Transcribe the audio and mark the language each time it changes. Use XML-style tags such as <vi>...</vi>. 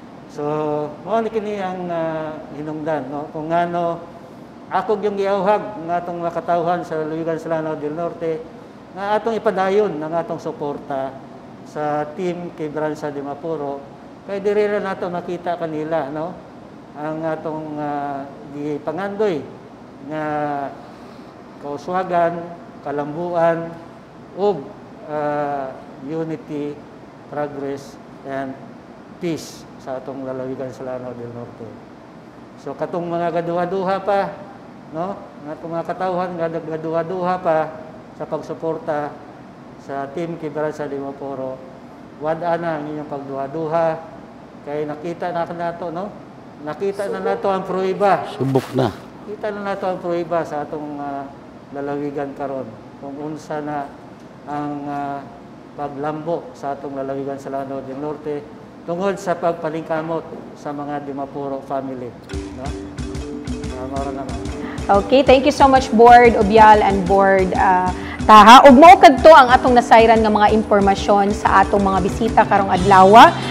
<ceb>So, mao ni kini ang hinungdan, no? Kung ngano ako yung giauhag ng atong makatauhan sa lalawigan sa Lanao del Norte nga atong ipadayon ng atong suporta sa team kay Bransa Dimapuro. Kay diri ra nato makita kanila, no? Ang atong gipangandoy nga kauswagan, kalambuan ug</ceb> <en>unity, progress, and peace</en> <ceb>sa atong lalawigan sa Lanao del Norte. So katong mga gaduha-duha pa, no? Nga atong mga katawhan nga gaduha-duha pa sa pagsuporta sa team kay Bransa Dimapuro. Wad-a na ang inyong pagduha-duha kay nakita na nato, no? Nakita na nato ang pruiba. Subok na. Kita na nato ang pruiba sa atong lalawigan karon. Kung unsa na ang paglambo sa atong lalawigan sa Lanao del Norte tungod sa pagpalingkamot sa mga Dimapuro family, no? Mara naman.</ceb> <en>Okay, thank you so much Board Obial and Board Taha.</en> <ceb>Ug mao kadto ang atong nasayran nga mga impormasyon sa atong mga bisita karong adlaw.</ceb>